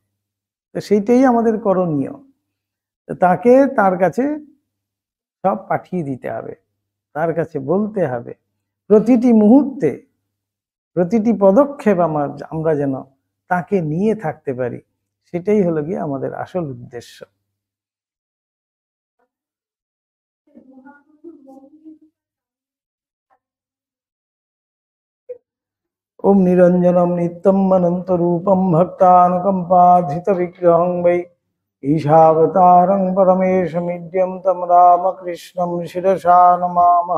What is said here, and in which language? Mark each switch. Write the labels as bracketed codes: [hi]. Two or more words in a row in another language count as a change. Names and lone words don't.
[bn] তো সেইটাই আমাদের করণীয়, তাকে তার কাছে সব পাঠিয়ে দিতে হবে, তার কাছে বলতে হবে প্রতিটি মুহূর্তে, প্রতিটি পদক্ষেপ আমরা যেন তাকে নিয়ে থাকতে পারি। সেটাই হলো গিয়ে আমাদের আসল উদ্দেশ্য। [sa] ओम निरंजनम नित्यम अनंत रूपम भक्तानुकंपाधृत विग्रहं वै ईशावतारं परमेशमिड्यं तं रामकृष्णं शिरसा नमामः।